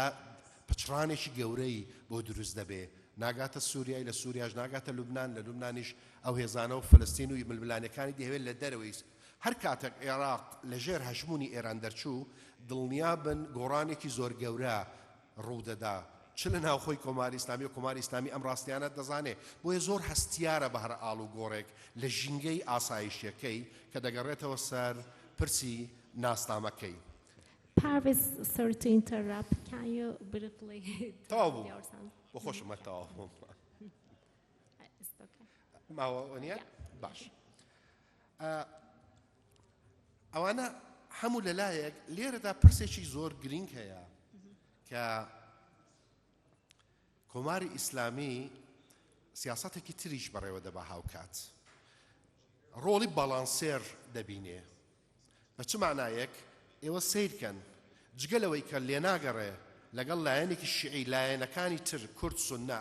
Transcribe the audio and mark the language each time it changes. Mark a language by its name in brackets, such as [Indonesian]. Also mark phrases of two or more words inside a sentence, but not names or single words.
[Central Kurdish] پچڕانێکی گەورەی بۆ دروست دەبێ ناگاتە سووریای لە سووریاش ناگاتە لوبنان لە لوبنانیش ئەو هێزانە و فلستین و ململانەکانی دەهوێت لە دەرەوەی هەر کاتێک عێراق لەژێر هەژمونی ئێران دەرچوو دڵنیا بن گۆڕانێکی زۆر گەورە ڕوودەدا چ لە ناوخۆی کۆماری ئیسلامی و کۆماری ئیسلامی ئەم ڕاستیانە دەزانێت بۆیە زۆر هەستیارە بە هەر ئاڵ و گۆڕێک لە ژینگەی ئاسایشیەکەی کە دەگەڕێتەوە سەر پرسی ناسنامەکەی. [English] Parwez, sorry to interrupt. Can you briefly tell yourself? [Central Kurdish] بۆ خۆشمە تەواو [English] It's okay. [Central Kurdish] ماوە نیە؟ باش. ئەوانە هەموو لەلایەک لێرەدا پرسێکی زۆر گرنگ هەیە کە کۆماری ئیسلامی سیاسەتێکی تریش بەڕێوە دەبا هاوکات ڕۆڵی باڵانسێر دەبینێ بە چ معنایەک ئێوە سیرکەن جگەلەوەی کە لێناگەڕێ لەگەڵ لایەنێکی شیعی لایەنەکانی تر کورد سوننا